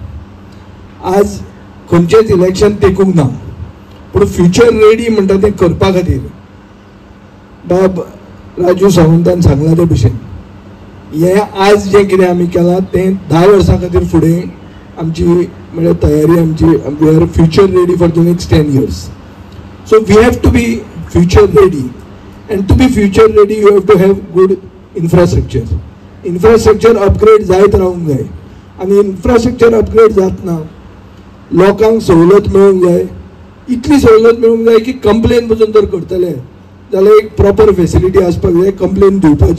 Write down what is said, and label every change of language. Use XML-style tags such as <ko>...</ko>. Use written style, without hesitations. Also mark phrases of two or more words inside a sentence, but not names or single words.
<kok>आज खंयचेच इलेक्शन तेकूंक ना पूण</kok> <en>future ready</en> <kok>म्हणटा तें करपा खातीर बाब राजू सावंतान सांगला ते भशेन हें आज जें कितें आमी केलां तें 10 वर्सां खातीर फुडें आमची म्हणजे तयारी आमची</kok> <en>We are future ready for the next 10 years. So we have to be future ready and to be future ready you have to have good infrastructure. infrastructure upgrade</en> <kok>जायत रावंक जाय आनी</kok> <en>infrastructure upgrade</en> <kok>जातना लोकांक सवलत मेळूंक जाय. इतली सवलत मेळूंक जाय की कंप्लेन पसून जर करतले जाल्यार एक</kok> <en>proper facility</en> <kok>आसपाक जाय कंप्लेन दिवपाची.</kok>